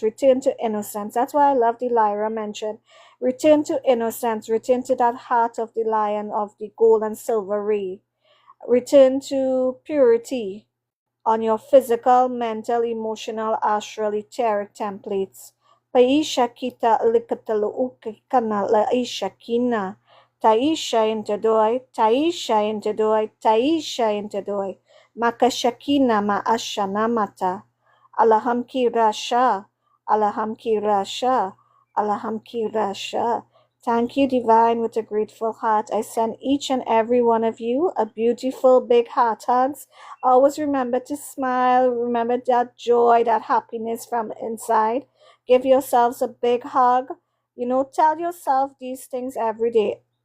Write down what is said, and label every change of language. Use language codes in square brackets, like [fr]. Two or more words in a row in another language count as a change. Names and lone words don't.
[en] Return to innocence. That's why I love the Lyra mentioned. Return to innocence. Return to that heart of the lion of the gold and silver ray. Return to purity on your physical, mental, emotional, astral, etheric templates. Paisha kita likatalu ukikana laisha kina. Taisha intadoi, Taisha intadoi, Taisha intadoi. Makashakina maashana mata. Alaham ki rasha, Alaham ki rasha, Alaham ki rasha. Thank you, Divine, with a grateful heart. I send each and every one of you a beautiful big heart hugs. Always remember to smile. Remember that joy, that happiness from inside. Give yourselves a big hug. Tell yourself these things every day.